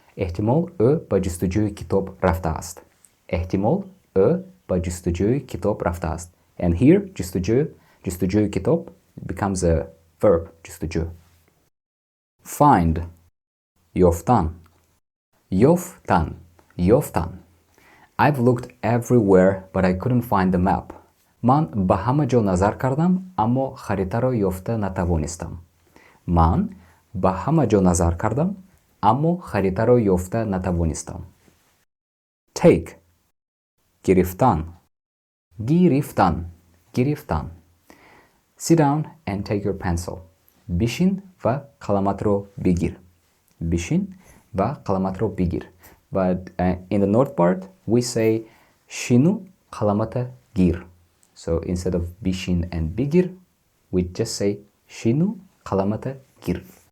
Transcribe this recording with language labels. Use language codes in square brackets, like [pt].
[tg] Ehtimol ö ba justujuy kitap rafta ast. Ehtimol ö ba justujuy kitap rafta ast. [en] And here, justujuy kitap becomes a verb, justuju. [tg] Find, yoftan, yoftan, yoftan. [en] I've looked everywhere, but I couldn't find the map. [tg] Man ба ҳама ҷо назар кардам, аммо харитаро ёфта натавонистам. Man ба ҳама ҷо назар кардам, аммо харитаро ёфта натавонистам. Take, гирифтан, гирифтан, гирифтан. [en] Sit down and take your pencil. [tg] Бишин ва қаламатро бигир. Бишин ва қаламатро бигир. [en] But in the north part, we say [tg] shinu qalamata gir. [en] So instead of bishin and bigir, we just say [tg] shinu qalamata gir.